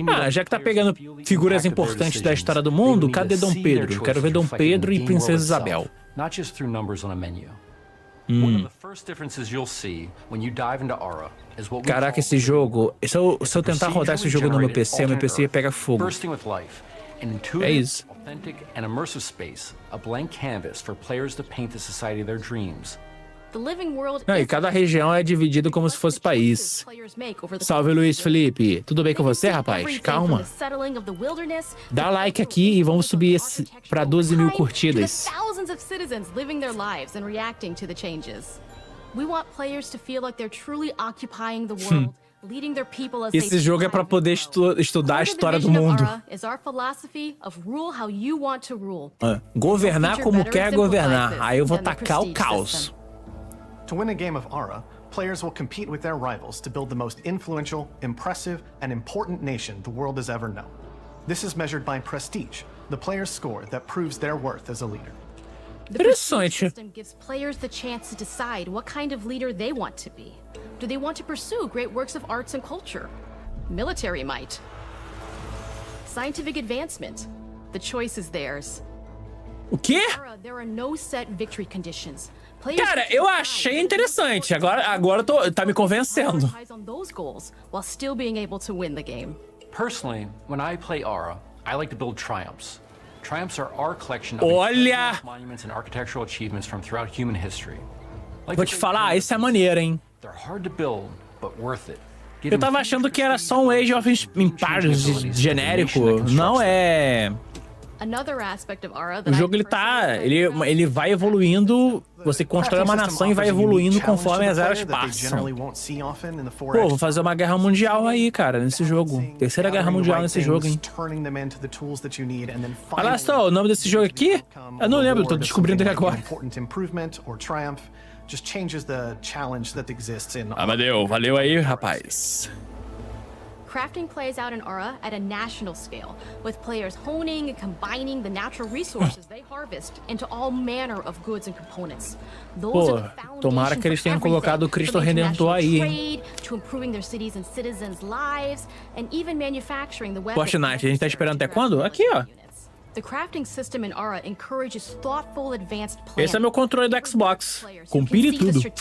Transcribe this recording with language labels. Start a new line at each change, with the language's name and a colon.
Portuguese: Já que tá pegando figuras importantes da história do mundo, cadê Dom Pedro? Eu quero ver Dom Pedro e Princesa Isabel.
English: Not just through numbers on a menu. One of the first differences you'll see when you dive into Ara is what we
Portuguese: Caraca, esse jogo... Se eu tentar rodar esse jogo no meu PC pega fogo.
English: bursting with life, an
Portuguese: É
English: intuitive,
Portuguese: isso.
English: authentic, and immersive space, a blank canvas for players to paint the society of their dreams. The living world
Portuguese: Não, e cada região é dividida como se fosse país. Salve, Luiz Felipe. Tudo bem com você, rapaz? Calma. Dá like aqui e vamos subir pra 12 mil curtidas.
English: thousands of citizens living their lives and reacting to the changes. We want players to feel like they're truly occupying the world, leading their people as
Portuguese: Esse jogo é pra poder estudar a história do mundo.
English: is our philosophy of rule how you want to rule.
Portuguese: Governar como quer governar. Aí eu vou tacar o caos.
English: To win a game of Ara, players will compete with their rivals to build the most influential, impressive, and important nation the world has ever known. This is measured by prestige, the player's score that proves their worth as a leader. The prestige system gives players the chance to decide what kind of leader they want to be. Do they want to pursue great works of arts and culture? Military might? Scientific advancement? The choice is theirs.
Portuguese: O quê?
English: There are no set victory conditions.
Portuguese: Cara, eu achei interessante. Agora tá me convencendo.
English: On those goals while still being able to win the game. Personally, when I play Ara, I like to build triumphs. Triumphs are our collection of
Portuguese: Olha!
English: monuments and architectural achievements from throughout human history.
Portuguese: Vou te falar, isso é maneiro, hein?
English: They're hard to build, but worth it.
Portuguese: Eu tava achando que era só um Age of Empires genérico. Não é...
English: Another aspect of Ara
Portuguese: O jogo ele vai evoluindo, você constrói uma nação e vai evoluindo conforme as eras passam. Pô, vou fazer uma guerra mundial aí, cara, nesse jogo. Terceira guerra mundial nesse jogo, hein. Olha só, o nome desse jogo aqui? Eu não lembro, tô descobrindo ele agora. Amadeu, valeu aí, rapaz.
English: Crafting plays out in Ara at a national scale, with players honing and combining the natural resources they harvest into all manner of goods and components.
Portuguese: Pô, tomara que eles tenham colocado o Cristo Redentor aí, hein.
English: To improving their cities and citizens' lives, and even manufacturing the weapons.
Portuguese: Fortnite, a gente tá esperando até quando? Aqui, ó.
English: The crafting system in Aura encourages thoughtful, advanced planning.
Portuguese: Esse é meu controle do Xbox, com pilha e tudo.